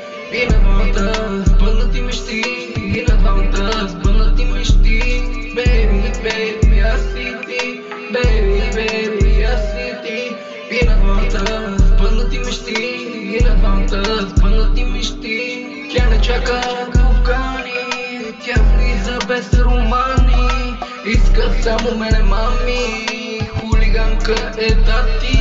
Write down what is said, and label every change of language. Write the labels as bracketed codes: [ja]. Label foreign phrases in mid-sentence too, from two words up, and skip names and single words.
[bg] И на двамата сбъднати мечти, и на двамата сбъднати мечти. [en] Baby, I see thee, baby, I see thee. [bg] И на двамата сбъднати мечти, и на двамата сбъднати мечти. Тя не чака покани, тя влиза без романи. Иска само мене мами, хулиганка е тати.